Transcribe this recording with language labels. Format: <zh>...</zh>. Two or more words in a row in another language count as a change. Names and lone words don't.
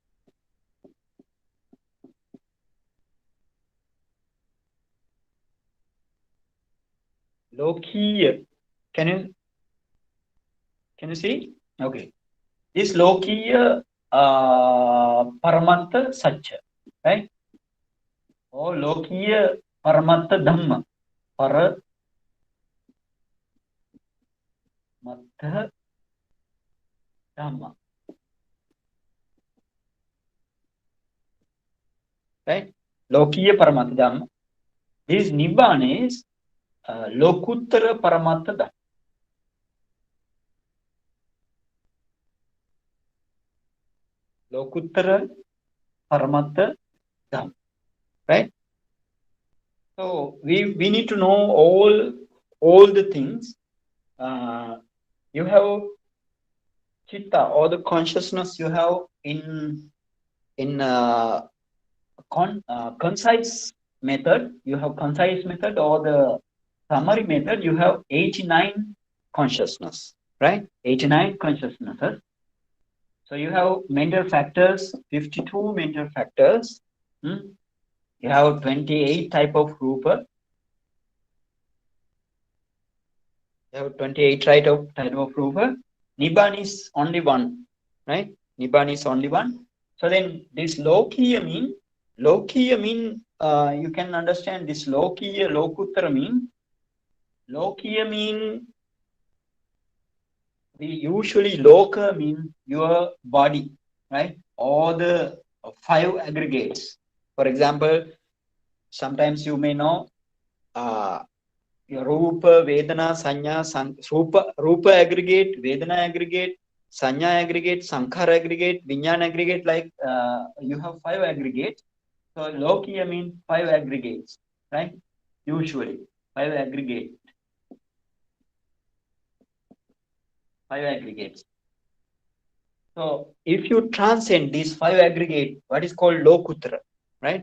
<en>Lokiya. Can you see? Okay. This</en> <pi>Lokiya Paramattha Satcha.</pi> <en>Right? Or</en> <pi>Lokiya Paramattha Dhamma. Paramattha Dhamma.</pi> <en>Right?</en> <pi>Lokiya Paramattha Dhamma.</pi> <en>This Nibbana is</en> <pi>Lokuttara Paramattha Dhamma. Lokuttara Paramattha Dhamma.</pi> <en>So we need to know all the things. You have chitta, or the consciousness you have in concise method. You have concise method, or the summary method. You have 89 consciousness, right? 89 consciousnesses. So you have mental factors, 52 mental factors. You have 28 type of rupa. You have 28 type of rupa. Nibbana is only one, right? Nibbana is only one. So then this Lokiya mean, you can understand this</en> <pi>Lokiya, Lokuttara</pi> <en>mean, we usually Loka mean your body, right? All the 5 aggregates. For example, sometimes you may know</en> <pi>Rupa, Vedana, Sanya,</pi> <en>Rupa aggregate, Vedana aggregate, Sanya aggregate, Sankhara aggregate, Vijnana aggregate, like you have 5 aggregates. So Lokiya means 5 aggregates, right? Usually 5 aggregates. 5 aggregates. So if you transcend these 5 aggregates, what is called Lokuttara, right?</en>